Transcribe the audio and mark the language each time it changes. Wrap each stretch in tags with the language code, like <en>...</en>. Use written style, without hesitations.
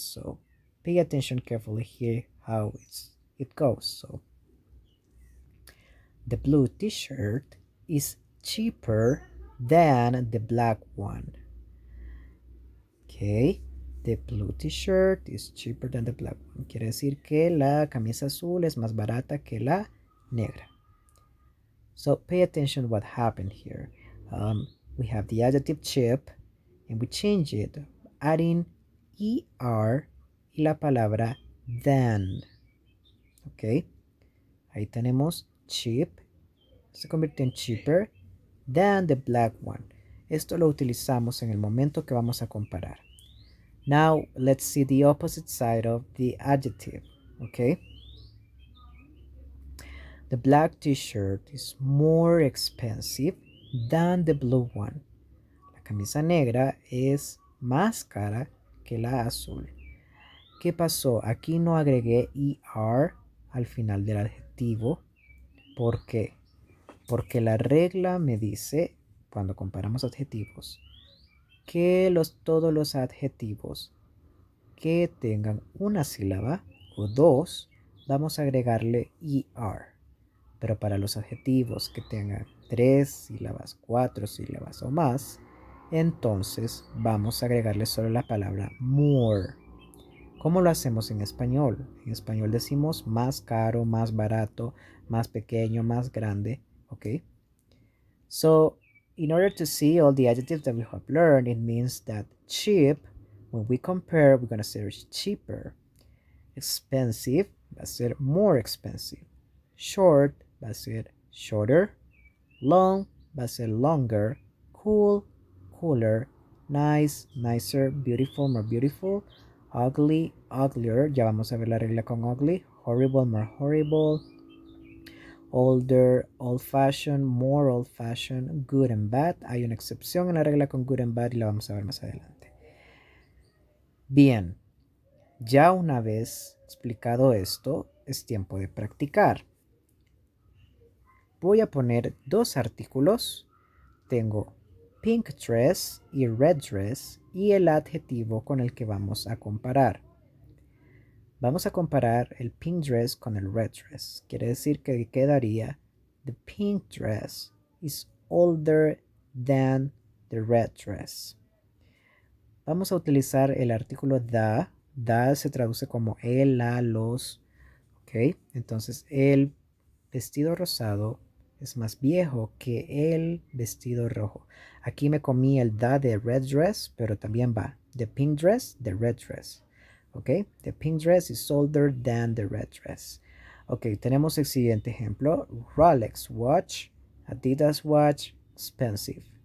<en>So pay attention carefully here how it goes. So the blue t-shirt is cheaper than the black one. Okay, the blue t-shirt is cheaper than the black one.</en> <es>Quiere decir que la camisa azul es más barata que la negra.</es> <en>So pay attention what happened here. We have the adjective cheap and we change it adding er</en> <es>y la palabra</es> <en>than.</en> <es>Ok, ahí tenemos cheap, se convirtió en</es> <en>cheaper than the black one.</en> <es>Esto lo utilizamos en el momento que vamos a comparar.</es> <en>Now let's see the opposite side of the adjective. Okay, the black t-shirt is more expensive than the blue one.</en> <es>La camisa negra es más cara que la azul. ¿Qué pasó? Aquí no agregué er al final del adjetivo. ¿Por qué? Porque la regla me dice, cuando comparamos adjetivos, que todos los adjetivos que tengan una sílaba o dos, vamos a agregarle er. Pero para los adjetivos que tengan 3 sílabas, 4 sílabas o más, entonces vamos a agregarle solo la palabra more. ¿Cómo lo hacemos en español? En español decimos más caro, más barato, más pequeño, más grande. ¿Ok?</es> <en>So, in order to see all the adjectives that we have learned, it means that cheap, when we compare, we're going to say cheaper.</en> <es>Expensive va a ser more expensive. Short va a ser shorter. Long va a ser longer. Cool, cooler.</es> <en>Nice, nicer. Beautiful, more beautiful. Ugly, uglier.</en> <es>Ya vamos a ver la regla con ugly. Horrible, more horrible.</es> <en>Older, old fashioned, more old fashioned. Good and bad.</en> <es>Hay una excepción en la regla con good and bad y la vamos a ver más adelante. Bien, ya una vez explicado esto, es tiempo de practicar. Voy a poner dos artículos. Tengo pink dress y red dress y el adjetivo con el que vamos a comparar. Vamos a comparar el pink dress con el red dress. Quiere decir que quedaría</es> <en>the pink dress is older than the red dress.</en> <es>Vamos a utilizar el artículo the. The se traduce como el, la, los. ¿Ok? Entonces el vestido rosado es más viejo que el vestido rojo. Aquí me comí el the de red dress, pero también va the pink dress, the red dress. ¿Ok?</es> <en>The pink dress is older than the red dress.</en> <es>Ok, tenemos el siguiente ejemplo.</es> <en>Rolex watch, Adidas watch, expensive.</en>